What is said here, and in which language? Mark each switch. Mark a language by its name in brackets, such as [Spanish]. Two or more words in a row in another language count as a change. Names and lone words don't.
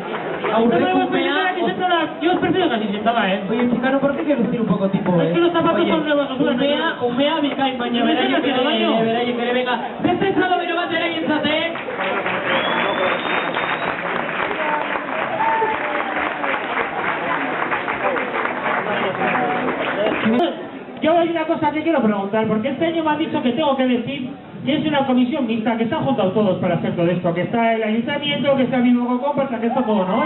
[Spanish] Yo prefiero camiseta, Oye, chicano, ¿por qué quieres ir un poco tipo, Es que los zapatos son nuevos, [Basque] umea bikain, baina beraiek ere, venga. Beste Salomé bat ere gintzate. [Spanish] Yo hay una cosa que quiero preguntar, porque este año me han dicho que tengo que decir que es una comisión mixta, que se han juntado todos para hacer todo esto, que está el ayuntamiento, que está el mismo Comparsa, que esto todo, ¿no?